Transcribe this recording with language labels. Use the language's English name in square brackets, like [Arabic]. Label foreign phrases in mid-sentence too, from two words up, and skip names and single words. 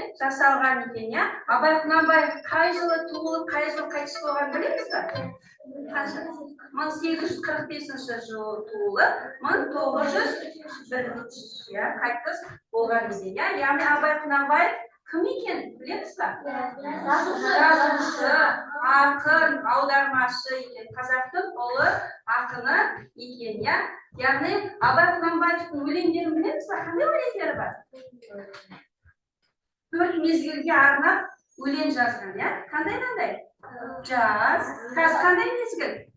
[Kazakh] Жасалған екен, иә? Абай Құнанбай қай жылы туылып, қай жылы қайтыс болған білеміз бе? 1845 жылы туылып, 1901 қайтыс болған екен, иә? [Uzbek] Яғни Абай Құнанбай Kim ekan bilamizmi? Yazuvchi, [Kazakh] ақын, аудармашы ekan. Қазақтың ұлы ақыны ekan ya. Яғни Абай Құнанбаевтың өлеңдерін білеміз бе? Қандай өлеңдері бар? 4 мезгілге арнап өлең жазған ya. Қандай? Жаз. Қазір қандай мезгіл?